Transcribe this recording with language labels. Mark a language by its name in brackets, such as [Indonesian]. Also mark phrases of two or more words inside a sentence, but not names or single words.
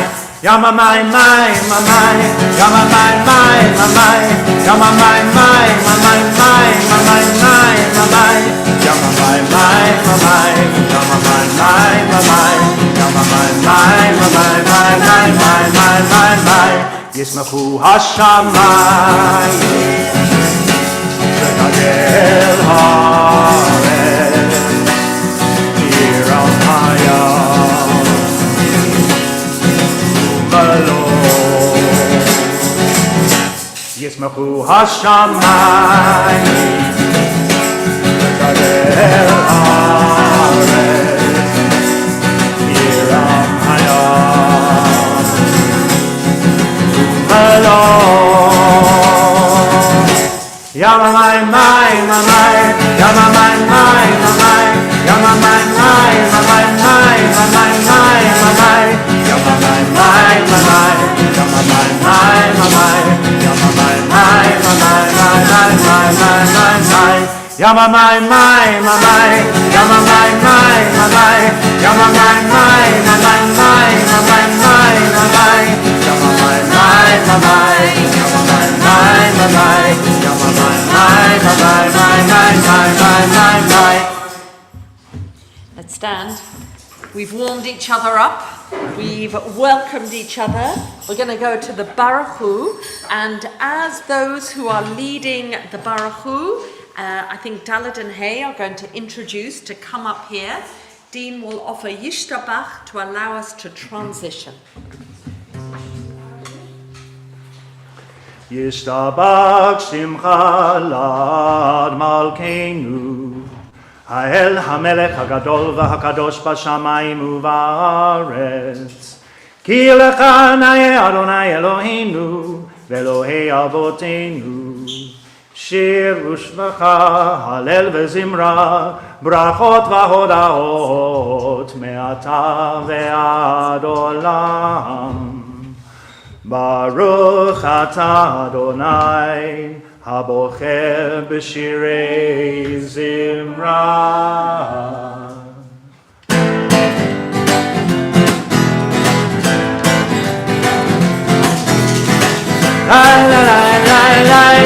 [Hebrew] Yama my my my my, yama my my my my, yama my my my my my my my my my, yama my my my my, yama my my my my, yama my my my my my my my my my. ישמחו השמים ותגל הארץ ירעם הים. ישמחו השמים ותגל הארץ ירעם הים. Yama my my my my, yama my my my my, yama my my my my my my my my my, yama my my my my, yama my my my my, yama my my my my my my my my my, yama my my my my, yama my my my my, yama my my my my my my my my, yama my my my my, yama my my my my, yama my my my my. [English] Let's stand. We've warmed each other up. We've welcomed each other. We're going to go to the Baruchu, and as those who are leading the Baruchu, I think Dalet and Hay are going to introduce to come up here. Dean will offer Yishtabach to allow us to transition. [Hebrew] ישתבח שמך לעד מלכנו האל המלך הגדול והקדוש בשמים ובארץ כי לך נאה אדני אלהינו ואלהי אבותינו שיר ושבחה הלל וזמרה ברכות והודאות מעתה ועד עולם. ברוך אתה אדני הבוחר בשירי זמרה. La la la la la